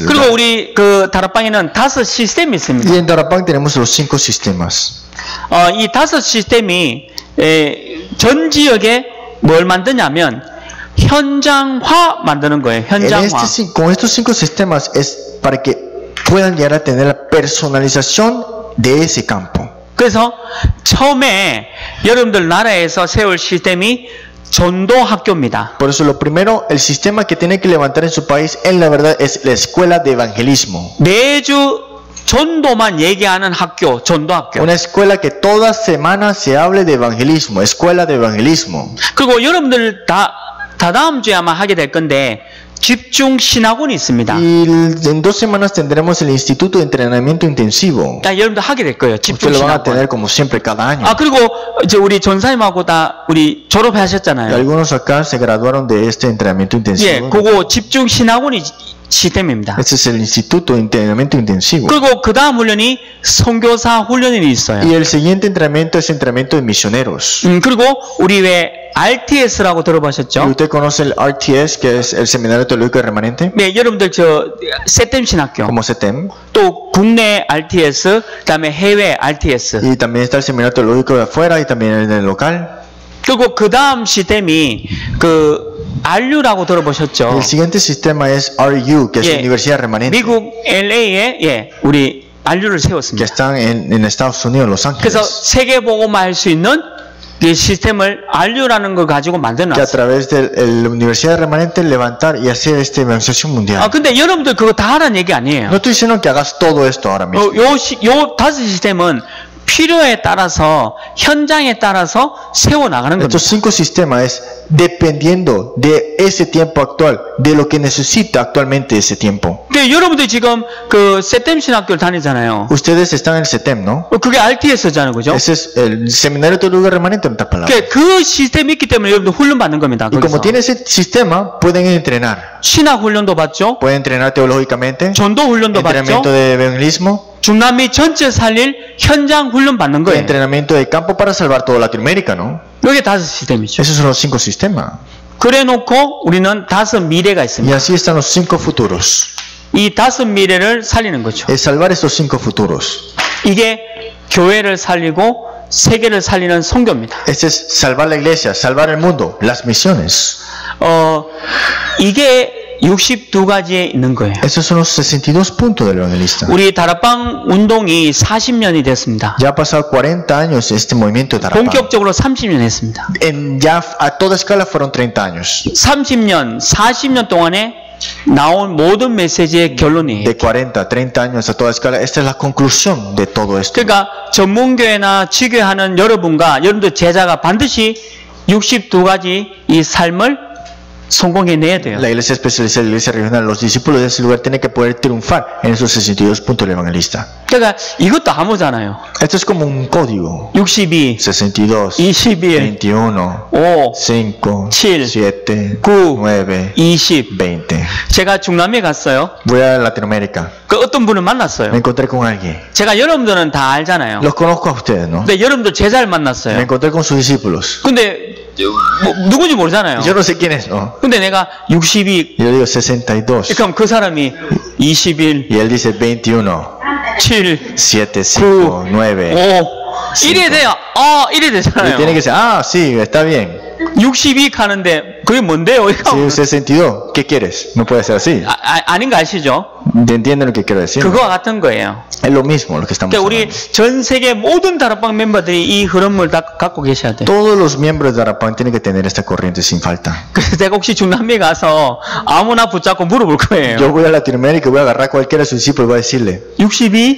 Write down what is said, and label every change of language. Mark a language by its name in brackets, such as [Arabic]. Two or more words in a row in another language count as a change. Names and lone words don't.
[Korean] 그리고 [Spanish] lugar. [Korean] 우리 다락방에는 5 시스템이 있습니다. [Spanish] Y en Darapán tenemos los 5 sistemas. [Korean] 이 5 시스템이 전 지역에 뭘 만드냐면 현장화 만드는 거예요. 현장화. [Spanish] Con estos 5 sistemas es para que puedan llegar a tener la personalización de ese campo. [Korean] 그래서 처음에 여러분들 나라에서 세울 시스템이 전도 학교입니다. [Spanish] Por eso lo primero, el sistema que tiene que levantar en su país, en la verdad, es la escuela de evangelismo. [Korean] 매주 전도만 얘기하는 학교, 전도학교. [Spanish] Una escuela que toda semana se hable de evangelismo, escuela de evangelismo. [Korean] 그리고 여러분들 다다음 주에 아마 하게 될 건데 집중 신학원이 있습니다. [Spanish] Y en 2 semanas tendremos el Instituto de Entrenamiento Intensivo. [Korean] 여러분들 하게 될 거예요. 집중 [Spanish] Ustedes lo van a [Korean] 신학원. [Spanish] tener como siempre cada año. [Korean] 그리고 이제 우리 전사님하고 다 우리 [Spanish] Y [Korean] 졸업하셨잖아요. [Spanish] algunos acá se graduaron de este entrenamiento [Korean] 예, [Spanish] intensivo. [Korean] 그거 집중 신학원이 시스템입니다. [Spanish] Este es el Instituto de Entrenamiento Intensivo. [Korean] 그리고 그 다음 훈련이 선교사 훈련이 있어요. [Spanish] Y el siguiente entrenamiento es entrenamiento de misioneros. [Korean] 그리고 우리 왜 RTS라고 [Spanish] Y [Korean] 들어보셨죠? [Spanish] usted conoce el RTS, que es el Seminario Teológico Remanente, [Korean] 네, 여러분들 세템 신학교, [Spanish] como CETEM. [Korean] 또 국내 RTS, 그다음에 해외 RTS. [Spanish] Y también está el Seminario Teológico de afuera y también el del local. [Korean] 그리고 그 다음 시스템이 RU라고 들어보셨죠? [Spanish] El siguiente sistema es RU, que es [Korean] 예, [Spanish] Universidad Remanente, [Korean] 미국 LA에 우리 RU를 [Spanish] que [Korean] 세웠습니다. [Spanish] están en Estados Unidos, Los [Korean] 그래서 [Spanish] Ángeles. [Korean] 세계 복음화 할 수 있는 이 시스템을 RU라는 걸 가지고 [Spanish] Que a [Korean] 만들어놨어요. [Spanish] través de la Universidad Remanente levantar y hacer esta evangelización mundial. [Korean] 근데 여러분들 그거 다 하라는 얘기 아니에요. [Spanish] No estoy diciendo que hagas todo esto ahora mismo. [Korean] 요 5 시스템은 필요에 따라서 현장에 따라서 세워 나가는 겁니다. [Spanish] Estos 5 sistemas es dependiendo de ese tiempo actual, de lo que necesita actualmente ese tiempo. [Korean] 근데 여러분들 지금 그 세템 신학교를 다니잖아요. [Spanish] Ustedes están en el CETEM, ¿no? [Korean] 그게 RTS잖아요, 그죠? [Spanish] Ese es el Seminario Teológico Remanente, en otras palabras. [Korean] 그 시스템이 있기 때문에 여러분들 훈련 받는 겁니다. [Spanish] Y como [Korean] 거기서. [Spanish] tiene ese sistema, pueden entrenar. [Korean] 신학 훈련도 받죠. [Spanish] Pueden entrenar teológicamente, [Korean] 전도 훈련도 받죠. [Spanish] entrenamiento de evangelismo, [Korean] 중남미 전체 살릴 현장 훈련 받는 거예요. [Spanish] entrenamiento de campo para salvar toda Latinoamérica, ¿no? [Korean] 이게 5 시스템이죠. [Spanish] Esos son los 5 sistemas. [Korean] 그래 놓고 우리는 5 미래가 [Spanish] Y [Korean] 있습니다. [Spanish] así están los 5 futuros. [Korean] 이 5 미래를 살리는 거죠. [Spanish] Es salvar estos 5 futuros. [Korean] 이게 교회를 살리고 세계를 살리는 선교입니다. [Spanish] Este es salvar la iglesia, salvar el mundo, las misiones. [Korean] 이게 62가지에 있는 거예요. [Spanish] Esos son los 62 puntos del evangelista. [Korean] 우리 다락방 운동이 40년이 됐습니다. [Spanish] Ya ha pasado 40 años este movimiento de Tarapán. [Korean] 본격적으로 30년 했습니다. [Spanish] Ya a toda escala fueron 30 años. [Korean] 30년, 40년 동안에 나온 모든 메시지의 결론이에요. [Spanish] De 40, 30 años a toda escala. Esta es la conclusión de todo esto. [Korean] 그러니까 전문교회나 지교하는 여러분과 여러분들 제자가 반드시 62가지 이 삶을 성공해내야 돼요. [Spanish] La iglesia especializada, la iglesia regional, los discípulos de ese lugar tienen que poder triunfar en esos 62 puntos del evangelista. [Korean] 그러니까 이것도 암호잖아요. [Spanish] Esto es como un código. [Korean] 62, [Spanish] 62, [Korean] 21, [Spanish] 21, [Korean] 5, [Spanish] 5, [Korean] 7, [Spanish] 7, [Korean] 9, [Spanish] 9, [Korean] 20. [Spanish] 20. [Korean] 제가 중남미에 갔어요. [Spanish] Voy a Latinoamérica. [Korean] 그 어떤 분을 만났어요. [Spanish] Me encontré con alguien. [Korean] 제가 여러분들은 다 알잖아요. [Spanish] Los conozco a ustedes, ¿no? [Korean] 근데 여러분들 제자를 [Spanish] Me [Korean] 만났어요. [Spanish] encontré con sus discípulos. [Korean] 근데 누군지 모르잖아요. [Spanish] Yo no sé quién es, ¿no? [Korean] 근데 내가 62, [Spanish] Yo digo 62. [Korean] 그럼 그 사람이 21, [Spanish] Y él dice 21, [Korean] 7, [Spanish] 7, 5, 9. [Korean] 5, 이래 돼요. 이래 [Spanish] Y [Korean] 되잖아요. [Spanish] tiene que decir, ah, sí, está bien. [Korean] 62 가는데 그게 뭔데요? [Spanish] Sí, 62. ¿Qué quieres? No puede ser así. [Korean] 아닌 거 아시죠? [Spanish] ¿Entienden lo que quiero decir? [Korean] 그거와 같은 거예요. [Spanish] Es lo mismo lo que estamos [Korean] 그러니까 우리 [Spanish] hablando. [Korean] 전 세계 모든 다락방 멤버들이 이 흐름을 다 갖고 계셔야 돼요. [Spanish] Todos los miembros de Darapán tienen que tener esta corriente sin falta. [Korean] 그래서 내가 혹시 중남미 가서 아무나 붙잡고 물어볼 거예요. [Spanish] Yo voy a Latinoamérica y voy a agarrar a cualquiera de sus discípulos y voy a decirle, [Korean] 62?